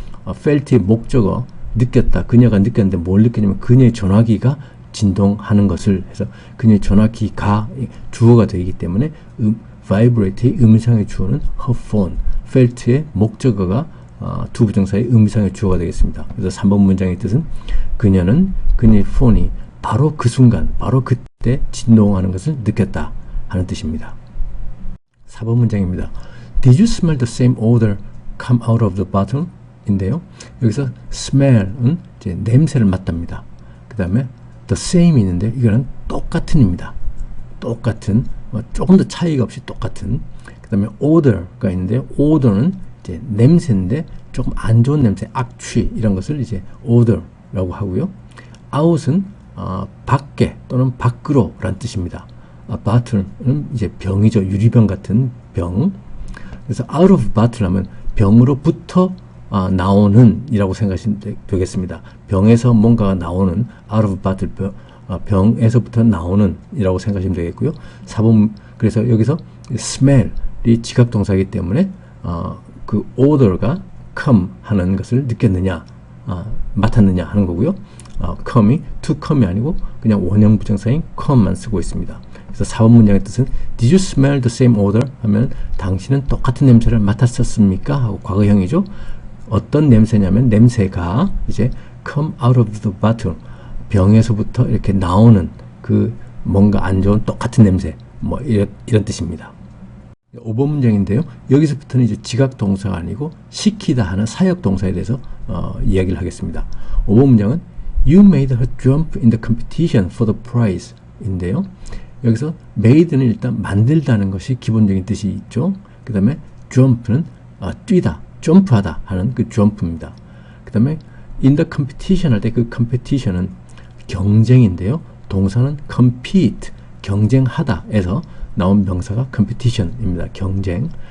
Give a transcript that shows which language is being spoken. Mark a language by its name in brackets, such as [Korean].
[Korean] felt의 목적어 느꼈다. 그녀가 느꼈는데 뭘 느꼈냐면 그녀의 전화기가 진동하는 것을 해서 그녀의 전화기가 주어가 되기 때문에 vibrate의 음성의 주어는 her phone, felt의 목적어가 to 부정사의 음성의 주어가 되겠습니다. 그래서 3번 문장의 뜻은 그녀의 폰이 바로 그 순간, 바로 그때 진동하는 것을 느꼈다 하는 뜻입니다. 4번 문장입니다. [English] Did you smell the same odor come out of the bottle? [Korean] 인데요. 여기서 smell은 이제 냄새를 맡답니다. 그 다음에 the same 있는데 이거는 똑같은입니다. 똑같은, 조금 더 차이가 없이 똑같은. 그 다음에 odor가 있는데 odor는 이제 냄새인데 조금 안 좋은 냄새, 악취 이런 것을 이제 odor라고 하고요. out은 밖에 또는 밖으로 라는 뜻입니다. bottle은 이제 병이죠. 유리병 같은 병. 그래서 out of bottle 하면 병으로부터 나오는 이라고 생각하시면 되겠습니다. 병에서 뭔가가 나오는 out of bottle, 병에서부터 나오는 이라고 생각하시면 되겠고요. 4번, 그래서 여기서 smell이 지각동사이기 때문에 그 odor가 come 하는 것을 느꼈느냐, 맡았느냐 하는 거고요. come이 to come이 아니고 그냥 원형 부정사인 come만 쓰고 있습니다. [English] 그래서 4번 문장의 뜻은 Did you smell the same odor? [Korean] 하면 당신은 똑같은 냄새를 맡았었습니까? 하고 과거형이죠. 어떤 냄새냐면 냄새가 이제 [English] come out of the bottle, [Korean] 병에서부터 이렇게 나오는 그 뭔가 안 좋은 똑같은 냄새, 뭐 이런 뜻입니다. 5번 문장인데요. 여기서부터는 이제 지각 동사가 아니고 시키다 하는 사역 동사에 대해서 이야기를 하겠습니다. 5번 문장은 [English] You made her jump in the competition for the prize [Korean] 인데요. 여기서 made는 일단 만들다는 것이 기본적인 뜻이 있죠. 그 다음에 jump는 뛰다, 점프하다 하는 그 jump입니다. 그 다음에 in the competition 할 때 그 competition은 경쟁인데요. 동사는 compete, 경쟁하다에서 나온 명사가 competition입니다. 경쟁.